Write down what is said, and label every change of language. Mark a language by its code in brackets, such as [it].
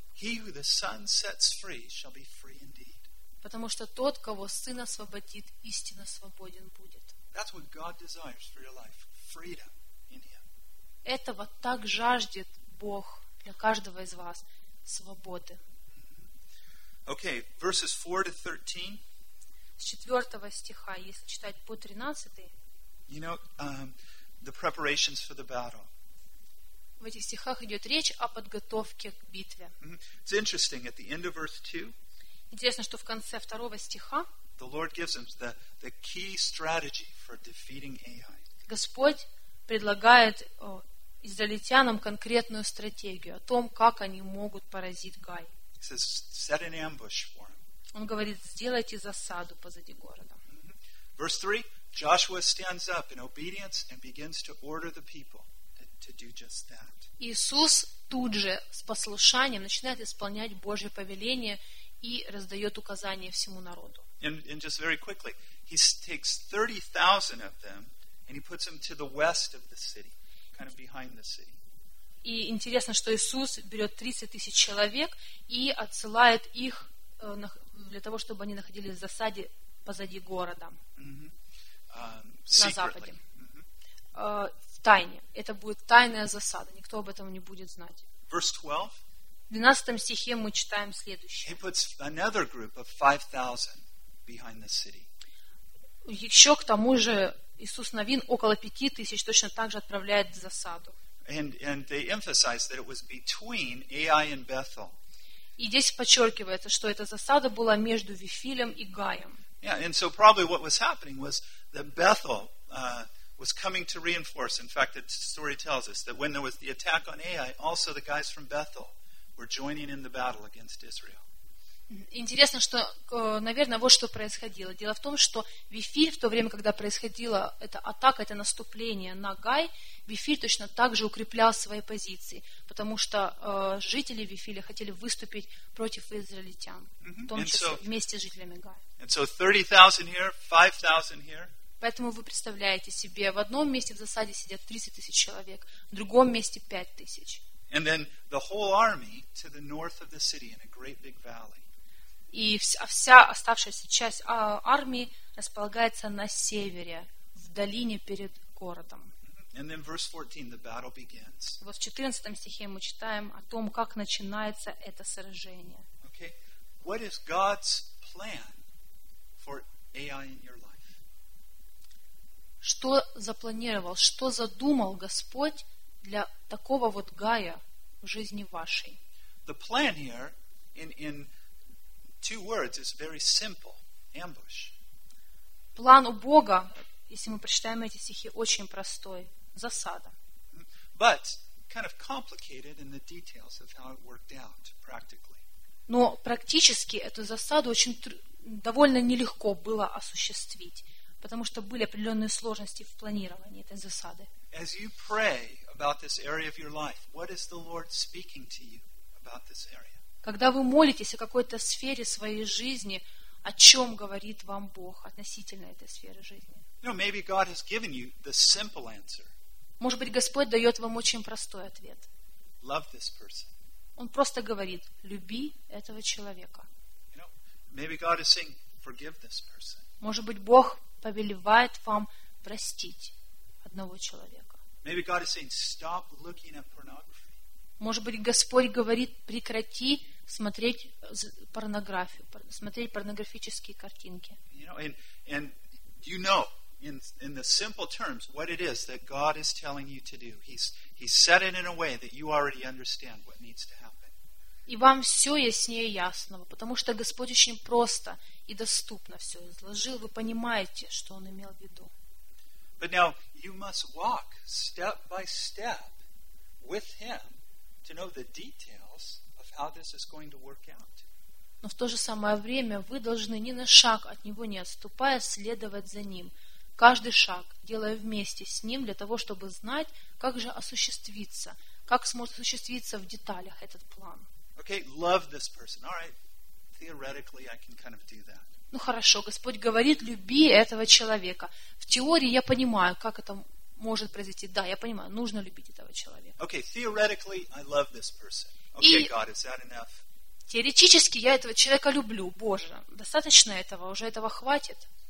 [en] He who the Son sets free shall be free indeed. [ru] Потому что тот, кого Сын освободит, истинно свободен будет. [en] That's what God desires for your life, freedom in Him. [ru] Этого так жаждет Бог для каждого из вас, свободы. [en] Okay, verses 4 to 13. [ru] С 4 стиха, если читать по 13. [en] You know, the preparations for the battle. [ru] В этих стихах идет речь о подготовке к битве. [en] It's interesting at the end of verse 2. [ru] Интересно, что в конце второго стиха. [en] The Lord gives him the key strategy for defeating Ai. [ru] Господь предлагает израильтянам конкретную стратегию о том, как они могут поразить Гай. [en] He says, "Set an ambush for him." [ru] Он говорит, сделайте засаду позади города. [en] Verse 3, Joshua stands up in obedience and begins to order the people to do just that. [ru] Иисус тут же с послушанием начинает исполнять Божье повеление и раздает указания всему народу. [en] And just very quickly, he takes 30,000 of them and he puts them to the west of the city, kind of behind the city. [ru] И интересно, что Иисус берет 30 тысяч человек и отсылает их для того, чтобы они находились в засаде позади города. Mm-hmm. На западе. В тайне. Это будет тайная засада. Никто об этом не будет знать. [en] Verse 12. [ru] В 12 стихе мы читаем следующее. [en] He puts another group of 5,000 behind the city. [ru] Еще к тому же Иисус Навин около 5,000 точно так же отправляет в засаду. [en] And they emphasize that it was between Ai and Bethel. [ru] И здесь подчеркивается, что эта засада была между Вифилем и Гаем. [en] Yeah, and so probably what was happening was that Bethel was coming to reinforce. In fact, the story tells us that when there was the attack on Ai, also the guys from Bethel were joining in the battle against Israel. [ru] Интересно, что, наверное, вот что происходило. Дело в том, что Вифиль, в то время, когда происходила эта атака, это наступление на Гай, Вифиль точно так же укреплял свои позиции, потому что жители Вифиля хотели выступить против израильтян, в том числе вместе с жителями Гая. [en] And so 30,000 here, 5,000 here. [ru] Поэтому вы представляете себе, в одном месте в засаде сидят 30 тысяч человек, в другом месте 5 тысяч. [en] And then the whole army to the north of the city in a great big valley. [ru] И вся оставшаяся часть армии располагается на севере, в долине перед городом. [en] And then verse 14, the battle begins. [ru] Вот в 14 стихе мы читаем о том, как начинается это сражение. [en] Okay. What is God's plan for AI in your life? [ru] Что запланировал, что задумал Господь для такого вот Гая в жизни вашей? [en] The plan here in two words is very simple. Ambush. [ru] План у Бога, если мы прочитаем эти стихи, очень простой. Засада. [en] But kind of complicated in the details of how it worked out practically. [ru] Но практически эту засаду очень довольно нелегко было осуществить, потому что были определенные сложности в планировании этой засады. [en] As you pray about this area of your life, what is the Lord speaking to you about this area? [ru] Когда вы молитесь о какой-то сфере своей жизни, о чем говорит вам Бог относительно этой сферы жизни? [en] You know, maybe God has given you the simple answer. [ru] Может быть, Господь дает вам очень простой ответ. [en] Love this person. [ru] Он просто говорит: люби этого человека. [en] You know, maybe God is saying, forgive this person. [ru] Может быть, Бог повелевает вам простить одного человека. [en] Maybe God is saying, stop looking at pornography. [ru] Может быть, Господь говорит: прекрати смотреть порнографию, смотреть порнографические картинки. [en] You know, and you know in the simple terms what it is that God is telling you to do. He's set it in a way that you already understand what needs to happen. [ru] И вам все яснее ясного, потому что Господь очень просто и доступно все изложил. Вы понимаете, что Он имел в виду. [en] But now you must walk step by step with Him. To know the details of how this is going to work out. [ru] Но в то же самое время вы должны ни на шаг от него не отступая следовать за ним, каждый шаг делая вместе с ним для того, чтобы знать, как же осуществиться, как сможет осуществиться в деталях этот план. [en] Okay, love this person. All right, theoretically I can kind of do that. [ru] Ну хорошо, Господь говорит: люби этого человека. В теории я понимаю, как это может произойти. Да, я понимаю, нужно любить этого человека. [en] Okay, theoretically, I love this person. Okay, God, is that enough? [ru] Теоретически я этого человека люблю. Боже, достаточно этого? Уже этого хватит?